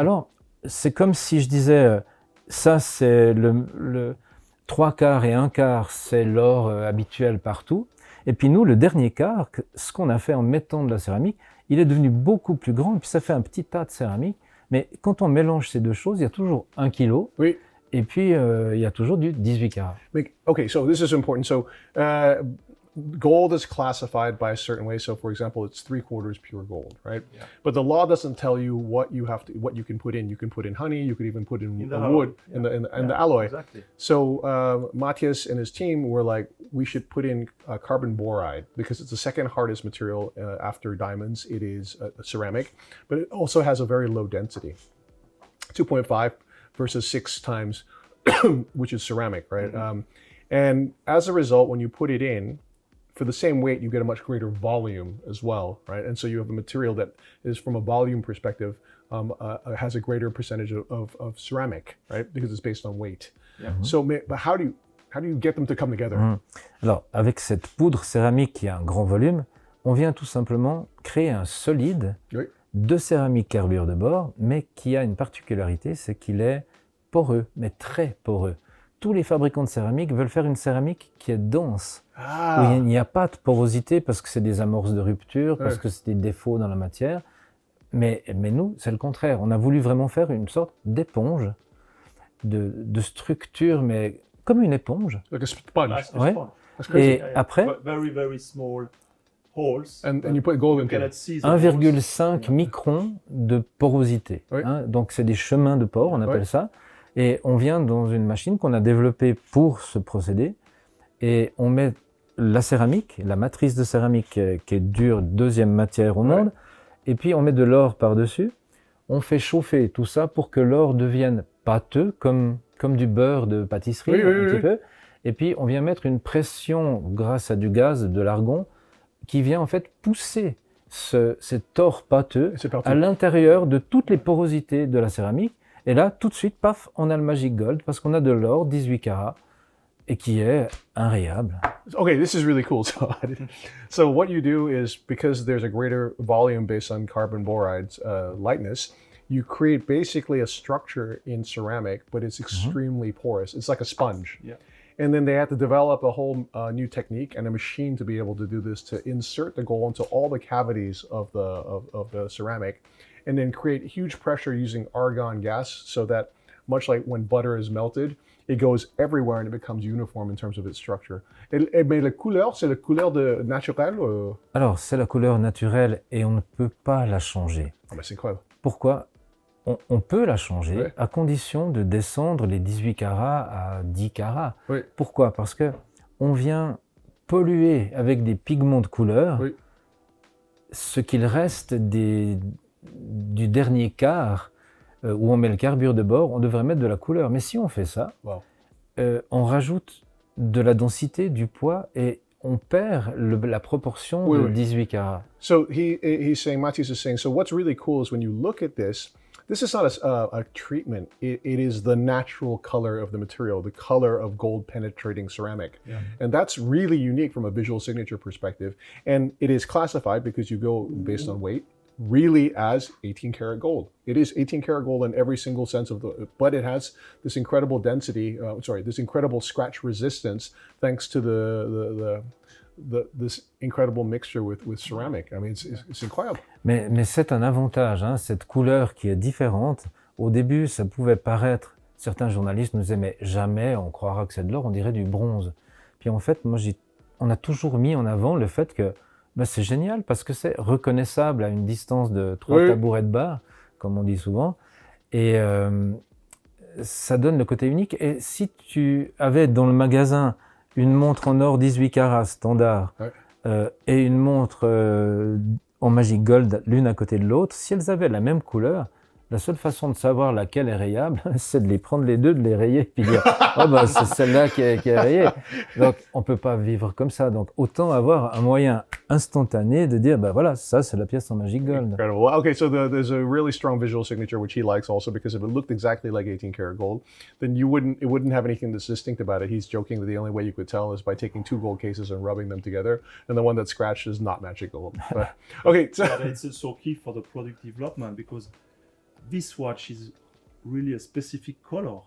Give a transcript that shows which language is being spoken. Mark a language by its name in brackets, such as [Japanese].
[French] Alors, c'est comme si je disais, ça c'est le 3/4 et 1/4, c'est l'or habituel partout. Et puis nous, le dernier quart, ce qu'on a fait en mettant de la céramique, il est devenu beaucoup plus grand, et puis ça fait un petit tas de céramique. Mais quand on mélange ces deux choses, il y a toujours 1 kilo, Oui. et puis il y a toujours du 18 carats. [English] Okay, so this is important. So gold is classified by a certain way. So for example, it's 3/4 pure gold, right? Yeah. But the law doesn't tell you what you can put in. You can put in honey. You could even put in the wood alloy. in the alloy. Exactly. So Mathias and his team were like, we should put in carbon boride because it's the second hardest material after diamonds. It is ceramic, but it also has a very low density, 2.5 versus 6 times, which is ceramic, right? And as a result, when you put it in, for the same weight, you get a much greater volume as well, right? And so you have a material that is, from a volume perspective, has a greater percentage of ceramic, right? Because it's based on weight. Yeah. So, but how do you get them to come together? [French] Alors, avec cette poudre céramique qui a un grand volume, on vient tout simplement créer un solide Oui. de céramique carbure de bord, mais qui a une particularité, c'est qu'il est poreux, mais très poreux. Tous les fabricants de céramique veulent faire une céramique qui est dense, où il n'y a pas de porosité parce que c'est des amorces de rupture, parce que c'est des défauts dans la matière. Mais nous, c'est le contraire. On a voulu vraiment faire une sorte d'éponge, de structure, mais comme une éponge. [English] Like a sponge. Nice [French] Ouais. [English] response. That's crazy. [French] Et après, [English] But very, very small holes. And you put gold You into cannot it. see the holes. [French] 1,5 micron de porosité. Oui. Hein, donc c'est des chemins de pore, on appelle Oui. ça. Et on vient dans une machine qu'on a développée pour ce procédé. Et on met la céramique, la matrice de céramique qui est dure, deuxième matière au monde. Et puis on met de l'or par-dessus. On fait chauffer tout ça pour que l'or devienne pâteux, comme du beurre de pâtisserie, un petit peu. Et puis on vient mettre une pression grâce à du gaz, de l'argon, qui vient en fait pousser cet or pâteux Et c'est parti. à l'intérieur de toutes les porosités de la céramique. Et là, tout de suite, paf, on a le Magic Gold parce qu'on a de l'or 18 carats et qui est inrayable. [English] Okay, this is really cool. So what you do is, because there's a greater volume based on carbon boride's lightness, you create basically a structure in ceramic, but it's extremely porous. It's like a sponge. Yeah. And then they had to develop a whole new technique and a machine to be able to do this, to insert the gold into all the cavities of the ceramic, and then create huge pressure using argon gas, so that, much like when butter is melted, it goes everywhere and it becomes uniform in terms of its structure. [French] Mais la couleur, c'est la couleur naturelle? Alors, c'est la couleur naturelle et on ne peut pas la changer. Ah ben c'est incroyable. Pourquoi ? On peut la changer Ouais. à condition de descendre les 18 carats à 10 carats. Oui. Pourquoi ? Parce que on vient polluer avec des pigments de couleur Oui. ce qu'il reste du dernier quart où on met le carbure de bord. On devrait mettre de la couleur. Mais si on fait ça, [English] Wow. [French] on rajoute de la densité, du poids et on perd la proportion Oui, de oui. 18 carats. [English] So he's saying, Mathias is saying, so what's really cool is when you look at this is not a treatment. It is the natural color of the material, the color of gold penetrating ceramic. Yeah. And that's really unique from a visual signature perspective. And it is classified, because you go based on weight, really as 18 karat gold. It is 18 karat gold in every single sense of but it has this incredible density, this incredible scratch resistance, thanks to this incredible mixture with ceramic. I mean, it's incredible. [French] Mais c'est un avantage, hein, cette couleur qui est différente. Au début, ça pouvait paraître, certains journalistes nous disaient, mais jamais on croira que c'est de l'or, on dirait du bronze. Puis en fait, on a toujours mis en avant le fait que c'est génial parce que c'est reconnaissable à une distance de 3 tabourets de bar, comme on dit souvent. Et ça donne le côté unique. Et si tu avais dans le magasin une montre en or 18 carats standard et une montre en Magic Gold l'une à côté de l'autre, si elles avaient la même couleur, La seule façon de savoir laquelle est rayable, c'est de les prendre les deux, de les rayer, puis dire « Oh bah c'est celle-là qui est rayée ». Donc on peut pas vivre comme ça. Donc autant avoir un moyen instantané de dire « Bah voilà, ça c'est la pièce en Magic Gold ». [English] Incredible. Well, okay, so there's a really strong visual signature which he likes also, because if it looked exactly like 18 karat gold, then it wouldn't have anything that's distinct about it. He's joking that the only way you could tell is by taking 2 gold cases and rubbing them together, and the one that's scratched is not magic gold. But, okay, so But it's also key for the product development, because this watch is really a specific color.